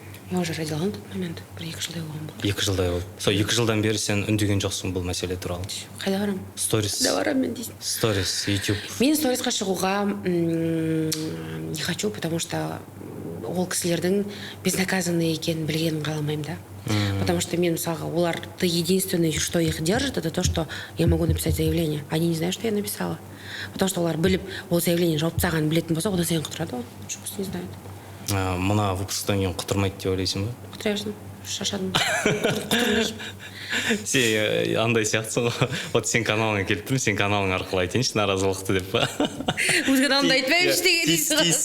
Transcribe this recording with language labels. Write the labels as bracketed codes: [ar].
[ru] Я уже родила на тот момент, [kk] бір 2 жылдай болған болды. 2 жылдай болды. Сол 2 жылдан бері сен үндеген жоқсың бұл мәселе туралы. Қайда барам? Сторис. Қайда барам мен дейсің? Сторис, YouTube. Мен сторисқа шығуға [ru] не хочу, потому что [kk] ол кісілердің безнаказанный екенін білгенін қаламаймын, да. [ru] Потому что [kk] мен, мысалға, оларды [ru] единственное, что их держит, это то, что я могу написать заявление. Они не знают, что я написала. [kk] Потому что олар біліп, ол заявление жауып тастағанын білетін болса, одан сайын құтырады ғой. [ru] Просто не знают. [kk] Мына выпусктан кейін құтырмайды деп ойлайсың ба? Құтыра берсін, шашадым. Құтырмай. Сен андай сияқтысың ғой. Вот сен каналыңа келіп тұрмын, сен каналың арқылы айтайыншы наразылықты деп па? Өз каналымды айтпаймыншы деген дейсің ғой.